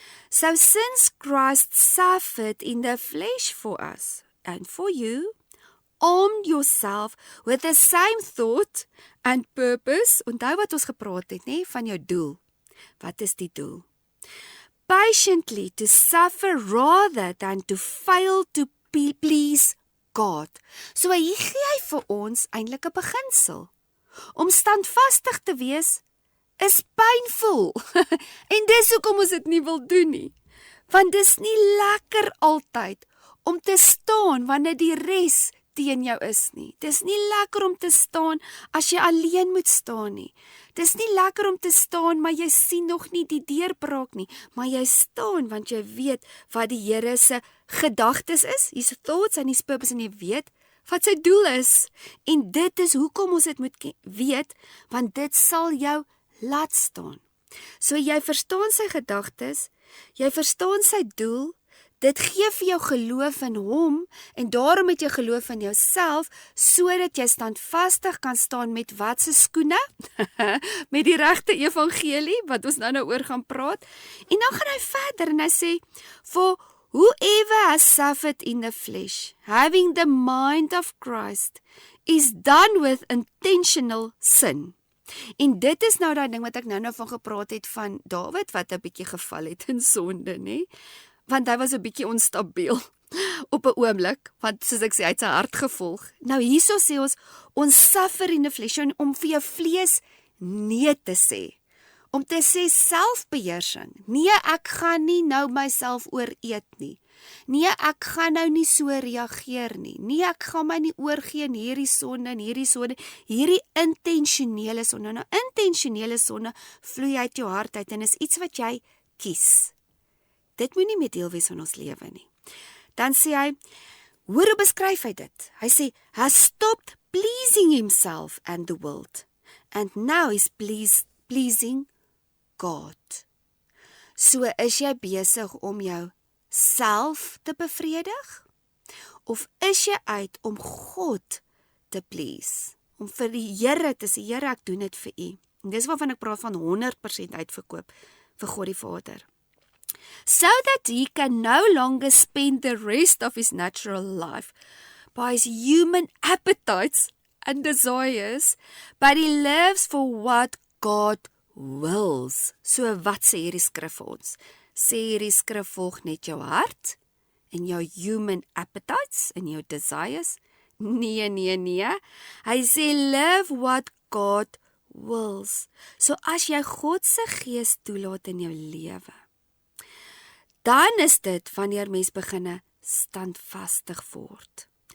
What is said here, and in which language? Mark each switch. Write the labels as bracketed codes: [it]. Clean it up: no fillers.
[en] So since Christ suffered in the flesh for us and for you, arm yourself with the same thought and purpose. [af] Onthou wat ons gepraat het, nee, van jou doel. Wat is die doel? [en] Patiently to suffer rather than to fail to please God. [af] So hier gee hy vir ons eintlik 'n beginsel. Om standvastig te wees is pynvol. En dis hoekom ons dit nie wil doen nie. Want dis nie lekker altyd om te staan wanneer die res teen jou is nie. Dis nie lekker om te staan as jy alleen moet staan nie. Dis nie lekker om te staan, maar jy sien nog nie die deurbraak nie. Maar jy staan want jy weet wat die Here se gedagtes is, [en] his thoughts and his purpose, [af] en jy weet wat sy doel is. En dit is hoekom ons dit moet weet, want dit sal jou laat staan. So jy verstaan sy gedagtes, jy verstaan sy doel, dit gee vir jou geloof in hom, en daarom het jy geloof in jouself, sodat jy standvastig kan staan met wat se skoene? Met die regte evangelie, wat ons nou oor gaan praat. En dan gaan hy verder en hy sê, [en] for whoever has suffered in the flesh, having the mind of Christ, is done with intentional sin. [af] En dit is nou daai ding wat ek nou van gepraat het van Dawid, wat 'n bietjie geval het in sonde, nê? Want hy was 'n bietjie onstabiel op 'n oomblik, want soos ek sê, hy het sy hart gevolg. Nou hierso sê ons [en] suffer in the flesh, [af] om vir jou vlees nee te sê. Om te sê selfbeheersing. Nee, ek gaan nie nou myself ooreet nie. Nee, ek gaan nou nie so reageer nie. Nee, ek gaan my nie oorgee in hierdie sonde, hierdie intentionele sonde. Nou, intentionele sonde vloei uit jou hart uit en is iets wat jy kies. Dit moet nie meer deel wees van ons lewe nie. Dan sê hy, hoe beskryf hy dit? Hy sê, [en] has stopped pleasing himself and the world, and now is pleasing God. [af] So is jy besig om jou self te bevredig? Of is jy uit om God te please? Om vir die Here te sê, Here, ek doen dit vir U. En dis waarvan ek praat van 100% uitverkoop vir God die Vader. [en] So that he can no longer spend the rest of his natural life by his human appetites and desires, but he lives for what God wills. [af] So wat sê hierdie skrif vir ons? Sê hierdie skrif volg net jou hart en jou [en] human appetites [af] en jou desires? Nee. Hy sê [en] live what God wills. [af] So as jy God se gees toelaat in jou lewe, dan is dit wanneer mens beginne standvastig word.